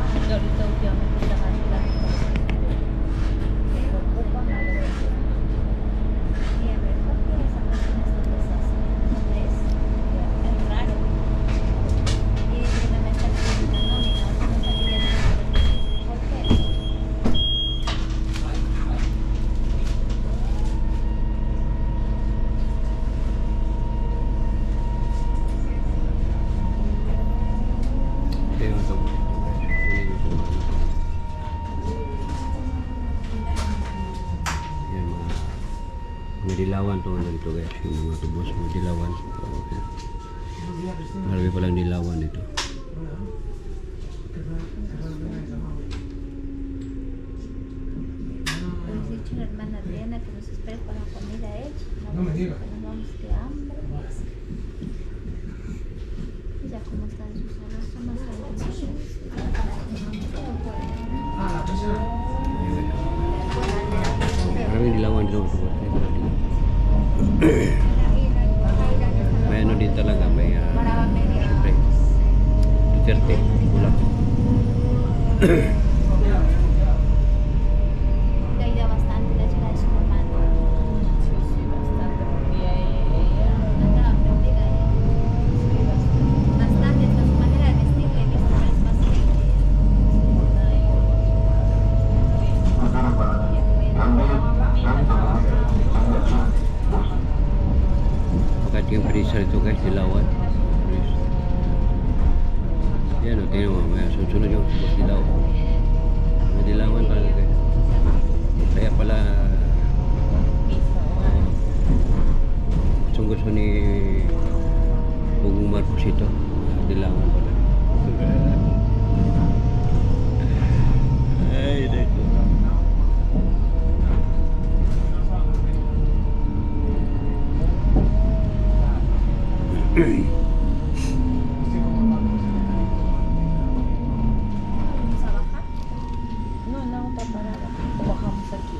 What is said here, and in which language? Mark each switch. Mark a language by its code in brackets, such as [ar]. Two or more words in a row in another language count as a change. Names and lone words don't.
[es] Y ahorita últimamente está más plata. Pero ocupa la verdad. Y a ver, ¿por qué esa persona está deshaciendo? ¿No ves? Es raro. Y dice que me está pidiendo una nómina, no me está pidiendo una. ¿Por qué? [tl] Ito yung autobus ito guys. Kunin yung sumama. Yan mga dilawan to ano dito guys. Yung mga autobus mga dilawan. Marami palang dilawan dito. [es] Pues dicho la hermana Adriana que nos espere con la comida hecha. No me digas. Que nos vamos de hambre. Y ya como están sus salas, son más grandes. Ah, la persona. [tl] Maraming dilawan dito sa autobus. May ano din talaga. May siyempre Duterte. Bulak. [es] Le ayuda bastante la ayuda de su mamá, ¿no? Sí, bastante, porque ella Andaba aprendida ella. Bastante, hasta su manera de vestir le he visto es más que [tl] Pagkat yung freezer ito guys, dilawan. Yan o, tingnan mo. May susunod yung bus dilaw. May dilawan talaga guys. Kaya pala gusto ni Bugong Marcos ito. Dilawan pala. Ay, dito. [es] vamos a bajar. no, en la otra parada, o bajamos aquí.